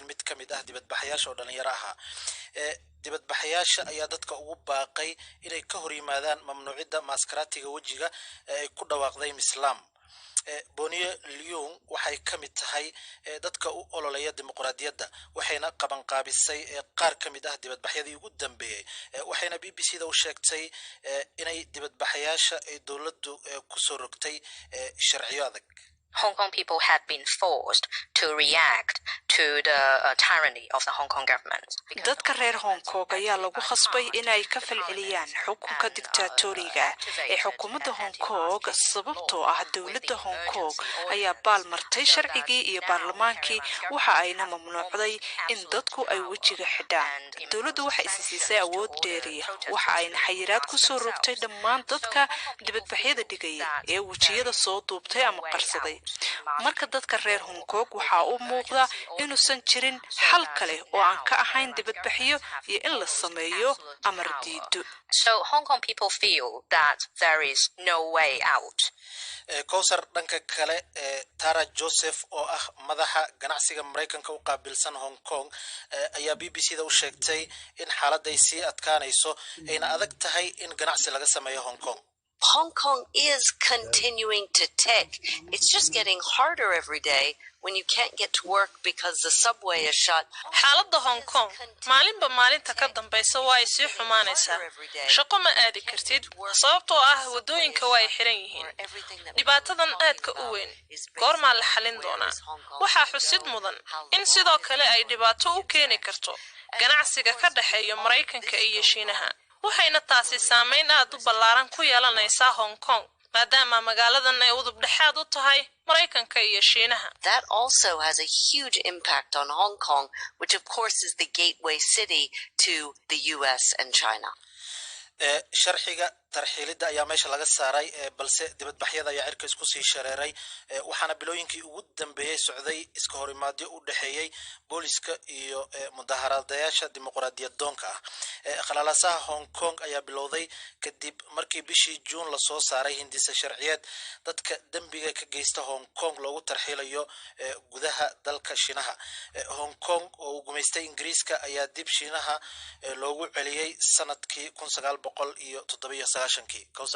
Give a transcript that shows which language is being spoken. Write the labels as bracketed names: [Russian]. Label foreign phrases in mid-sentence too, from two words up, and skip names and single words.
[Somali] mid kamid ah dibadbaxayaasha oo dhalinyaro ah dibadbaxayaasha ayaa dadka ugu baaqay inay ka hor yimaadaan mamnuucida maaskaraatiga wajiga ee ku dhawaaqday Islaam Bonnie Leung waxay kamid tahay dadka u ololeeya dimuqraadiyadda waxayna qaban qaabisay qaar kamid ah dibadbaxyadii ugu dambeeyay waxayna BBC-da u sheegtay inay dibadbaxayaasha ay dawladdu ku soo rogtay sharciyo adag [English] Hong Kong people have been forced to react to the tyranny of the Hong Kong government. [Somali] dadka reer Hong Kong ayaa lagu khasbay inay ka falceliyaan xukunka diktaatooriga ee xukuumadda Hong Kong sababtoo ah dawladda Hong Kong ayaa baalmartay sharcigii iyo baarlamaankii waxa ayna mamnuucday in dadku ay wajiga xidhaan dawladdu waxay siisay awood dheeri waxa ayna xayiraad ku soo rogtay dhammaan dadka dibadbaxyada dhigay ee wajiyada soo duubtay ama qarsaday marka dadka reer Hong Kong waxa uu muuqda inuusan jirin xal kale oo aan ka ahayn dibadbaxyo iyo in la sameeyo amar diido. [English] So Hong Kong people feel that there is no way out. [Somali] Kowsar dhanka kale Tara Joseph oo ah madaxa ganacsiga Mareykanka u qaabilsan Hong Kong ayaa BBC-da u sheegtay in xaaladda ay sii adkaanayso ayna adag tahay in ganacsi laga sameeyo Hong Kong. [English] Hong Kong is continuing to tick. It's just getting harder every day when you can't get to work because the subway is shut. [Somali] xaaladda Hong Kong maalinba maalinta ka dambaysa waa ay sii xumaanaysaa shaqo ma aadi kartid sababtoo ah wadooyinka waa ay xiran yihiin dhibaatadan aadka u weyn goormaa la xalin doonaa waxaa xusid mudan in sidoo kale ay dhibaato u keeni karto ganacsiga ka dhaxeeya Mareykanka iyo Shiinaha waxayna taasi saameyn aad u ballaaran ku yeelanaysaa Hong Kong maadaama magaaladan ay udub dhexaad u tahay Mareykanka iyo Shiinaha. [English] That also has a huge impact on Hong Kong, which of course is the gateway city to the US and China. [Somali] sharxiga tarxiilida ayaa meesha laga saaray balse dibadbaxyada ayaa cirka isku sii shareeray waxaana bilooyinkii ugu dambeeyay socday iska horimaadyo u dhaxeeyay booliska iyo mudaharadayaasha dimuqraadiyad doonka ah khalalasaha Hong Kong ayaa bilowday kadib markii bishii June la soo saaray hindisa sharciyeed dadka dambiga ka geysta Hong Kong loogu tarxiilayo gudaha dalka Shiinaha Hong Kong oo gumeystay Ingiriiska ayaa dib Shiinaha loogu celiyay sanadkii 1997 Kowsar